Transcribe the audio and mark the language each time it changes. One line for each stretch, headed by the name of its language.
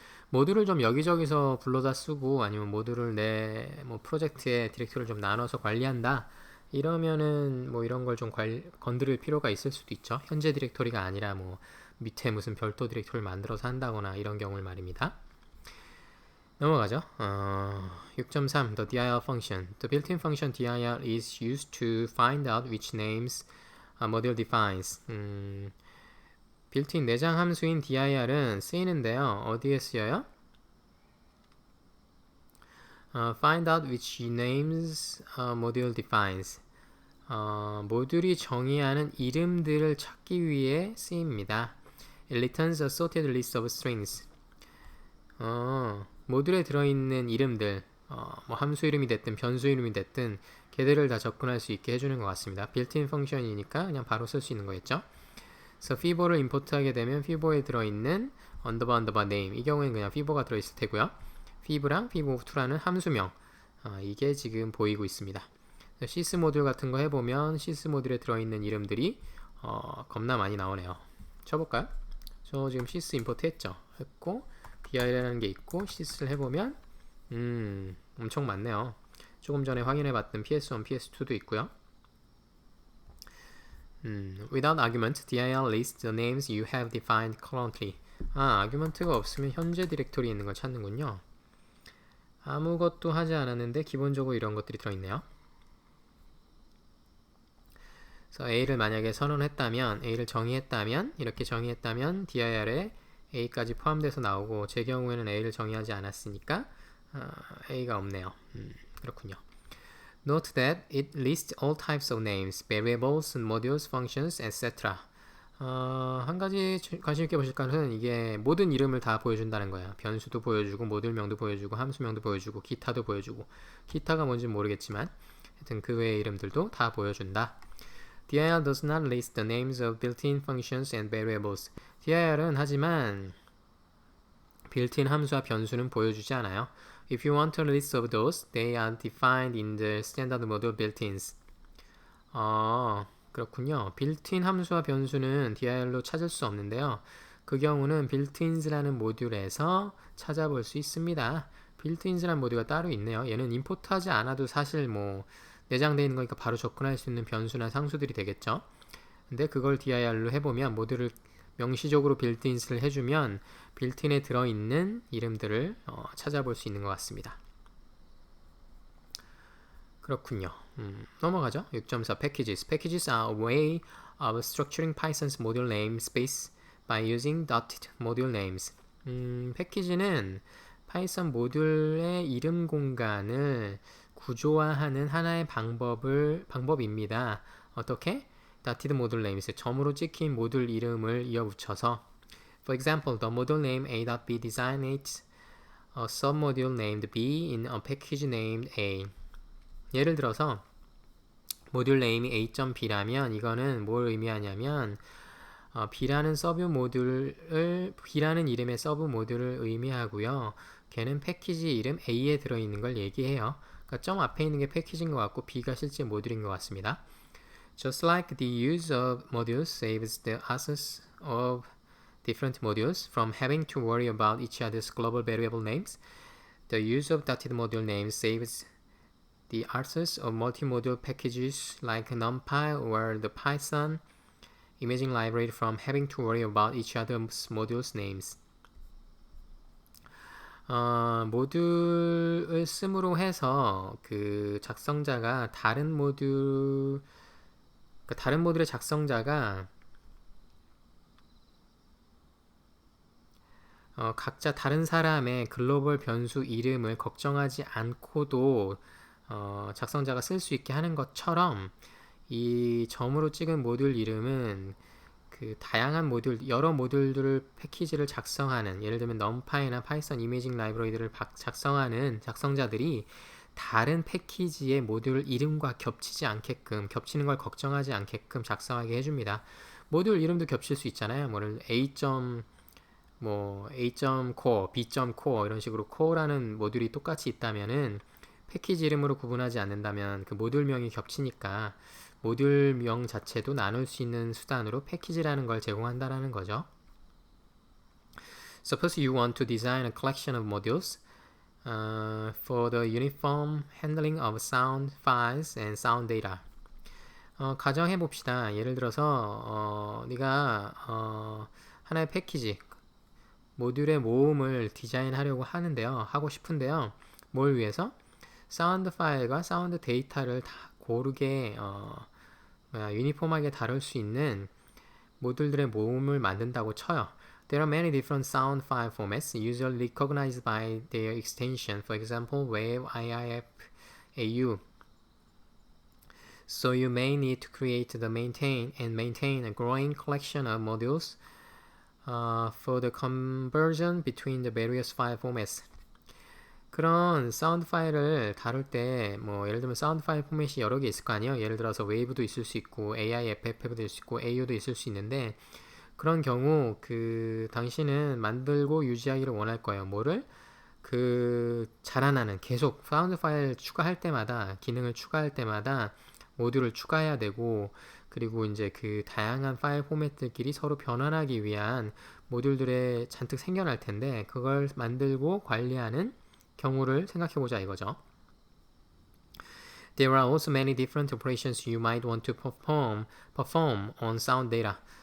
Korean: 모듈을 좀 여기저기서 불러다 쓰고 아니면 모듈을 내 프로젝트에 디렉토리를 좀 나눠서 관리한다. 이러면은 뭐 이런 걸 좀 건드릴 필요가 있을 수도 있죠. 현재 디렉토리가 아니라 뭐 밑에 무슨 별도 디렉토리를 만들어서 한다거나 이런 경우를 말입니다. 넘어가죠.
English: 6.3 The dir function. The built-in function dir is used to find out which names a module defines.
Korean: built-in 내장 함수인 dir은 쓰이는데요. 어디에 쓰여요?
English: Find out which names a module defines.
Korean: 모듈이 정의하는 이름들을 찾기 위해 쓰입니다.
English: It returns a sorted list of strings.
Korean: 모듈에 들어있는 이름들, 뭐 함수 이름이 됐든 변수 이름이 됐든 걔들을 다 접근할 수 있게 해주는 것 같습니다. built-in 펑션이니까 그냥 바로 쓸 수 있는 거겠죠. 그래서 fibo를 임포트하게 되면 fibo에 들어있는 underbar name, 이 경우에는 그냥 fibo가 들어있을 테고요. fib랑 fibo2라는 함수명, 이게 지금 보이고 있습니다. sys 모듈 같은 거 해보면 sys 모듈에 들어있는 이름들이 겁나 많이 나오네요. 쳐볼까요? 저 지금 sys 임포트 했고 dir이라는 게 있고 sys를 해보면 엄청 많네요. 조금 전에 확인해봤던 ps1, ps2도 있고요.
English: Without argument, dir lists the names you have defined currently.
Korean: 아규먼트가 없으면 현재 디렉토리에 있는 걸 찾는군요. 아무것도 하지 않았는데 기본적으로 이런 것들이 들어있네요. 그래서 A를 만약에 선언했다면, A를 정의했다면, 이렇게 정의했다면 dir에 A까지 포함돼서 나오고, 제 경우에는 A를 정의하지 않았으니까 A가 없네요. 그렇군요.
English: Note that it lists all types of names, variables, modules, functions, etc.
Korean: 한 가지 관심 있게 보실 것은 이게 모든 이름을 다 보여준다는 거예요. 변수도 보여주고, 모듈명도 보여주고, 함수명도 보여주고, 기타도 보여주고, 기타가 뭔지 모르겠지만 하여튼 그 외의 이름들도 다 보여준다.
English: dir does not list the names of built-in functions and variables.
Korean: dir은 하지만 built-in 함수와 변수는 보여주지 않아요.
English: If you want a list of those, they are defined in the standard module built-ins.
Korean: 그렇군요. built-in 함수와 변수는 dir로 찾을 수 없는데요. 그 경우는 built-ins라는 모듈에서 찾아볼 수 있습니다. built-ins라는 모듈가 따로 있네요. 얘는 임포트하지 않아도 사실 뭐 내장되어 있는 거니까 바로 접근할 수 있는 변수나 상수들이 되겠죠. 근데 그걸 dir로 해보면 모듈을 명시적으로 built-ins를 해주면 built-in에 들어있는 이름들을 찾아볼 수 있는 것 같습니다. 그렇군요. 넘어가죠.
English: 6.4 Packages. Packages are a way of structuring Python's module namespace by using dotted module names.
Korean: 패키지는 파이썬 모듈의 이름 공간을 구조화하는 하나의 방법입니다. 어떻게?
English: dotted module names,
Korean: 점으로 찍힌 모듈 이름을 이어붙여서
English: For example, the module name a.b designates a submodule named b in a package named a.
Korean: 예를 들어서 모듈 네임이 a.b라면 이거는 뭘 의미하냐면 b라는 b라는 이름의 서브 모듈을 의미하고요. 걔는 패키지 이름 a에 들어있는 걸 얘기해요. 그러니까 점 앞에 있는 게 패키지인 것 같고 b가 실제 모듈인 것 같습니다.
English: Just like the use of modules saves the access of different modules from having to worry about each other's global variable names, the use of dotted module names saves the access of multi-module packages like NumPy or the Python imaging library from having to worry about each other's modules names.
Korean: 모듈을 씀으로 해서 그 작성자가 다른 모듈의 작성자가 각자 다른 사람의 글로벌 변수 이름을 걱정하지 않고도 작성자가 쓸 수 있게 하는 것처럼 이 점으로 찍은 모듈 이름은 그 다양한 모듈, 여러 모듈들을 패키지를 작성하는, 예를 들면 numpy나 파이썬 이미징 라이브러리들을 작성하는 작성자들이 다른 패키지의 모듈 이름과 겹치지 않게끔, 겹치는 걸 걱정하지 않게끔 작성하게 해줍니다. 모듈 이름도 겹칠 수 있잖아요. 뭐를 A.core, B.core 이런 식으로 core라는 모듈이 똑같이 있다면은 패키지 이름으로 구분하지 않는다면 그 모듈명이 겹치니까 모듈명 자체도 나눌 수 있는 수단으로 패키지라는 걸 제공한다라는 거죠.
English: Suppose you want to design a collection of modules for the uniform handling of sound files and sound data.
Korean: 가정해 봅시다. 예를 들어서 네가 하나의 패키지 모듈의 모음을 디자인하려고 하고 싶은데요. 뭘 위해서? 사운드 파일과 사운드 데이터를 다 고르게 유니폼하게 다룰 수 있는 모듈들의 모음을 만든다고 쳐요.
English: There are many different sound file formats usually recognized by their extension. For example, WAV, IIF, AU. So you may need to maintain a growing collection of modules for the conversion between the various file formats.
Korean: 그런 사운드 파일을 다룰 때 예를 들면 사운드 파일 포맷이 여러 개 있을 거 아니에요. 예를 들어서 웨이브도 있을 수 있고 AIFF도 있을 수 있고 AU도 있을 수 있는데 그런 경우 그 당신은 만들고 유지하기를 원할 거예요. 뭐를? 그 자라나는 계속 사운드 파일 추가할 때마다 기능을 추가할 때마다 모듈을 추가해야 되고 그리고 이제 그 다양한 파일 포맷들끼리 서로 변환하기 위한 모듈들에 잔뜩 생겨날 텐데 그걸 만들고 관리하는 경우를 생각해보자 이거죠.
English: There are also many different operations you might want to perform on sound data.